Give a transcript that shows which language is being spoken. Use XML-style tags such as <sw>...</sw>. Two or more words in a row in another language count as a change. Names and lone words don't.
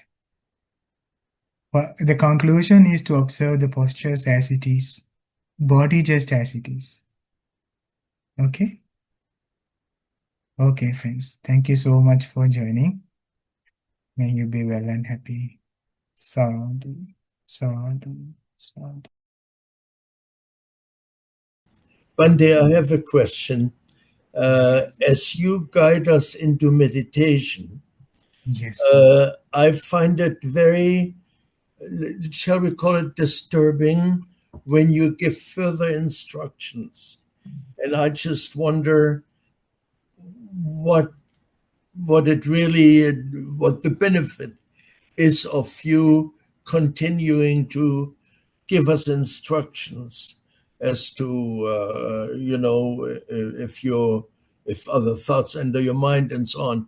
<en>But the conclusion is to observe the postures as it is. Body just as it is. Okay? Okay, friends. Thank you so much for joining. May you be well and happy.</en> <pi>Sadhu, sadhu, sadhu.</pi> <en>Bande, I have a question. As you guide us into meditation, Yes. I find it very, shall we call it disturbing, when you give further instructions. And I just wonder what the benefit is of you continuing to give us instructions as to if other thoughts enter your mind and so on.</en>